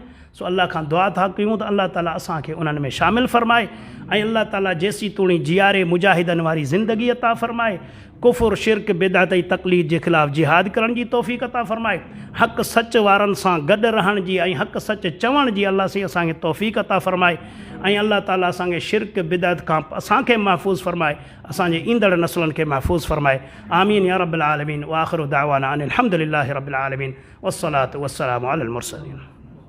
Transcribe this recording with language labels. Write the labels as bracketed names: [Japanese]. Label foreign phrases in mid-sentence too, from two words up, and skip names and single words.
[Sindhi] सो अल्लाह खां दुआ था कयूं त अल्लाह ताला असांखे उन्हनि में शामिलु फ़रमाए ऐं अल्लाह ताला जेसी तूणी जियारे मुजाहिदनि वारी ज़िंदगी अता फ़रमाए, कुफ़ुर शिरक बिदअत ऐं तक़लीद जे ख़िलाफ़ु जिहाद करण जी तौफ़ीक़ अता फ़रमाए, हक़ सच वारनि सां गॾु रहण जी ऐं हक़ सच चवण जी अल्लाह से असांखे तौफ़ीक़ अता फ़रमाए ऐं अल्लाह ताला असांखे शिरक बिदअत खां असांखे महफ़ूज़ फ़रमाए, असांजे ईंदड़ नस्लनि खे महफ़ूज़ फ़रमाए। [Arabic] آمين يا رب العالمين وآخر دعوانا أن الحمد لله رب العالمين والصلاة والسلام على المرسلين.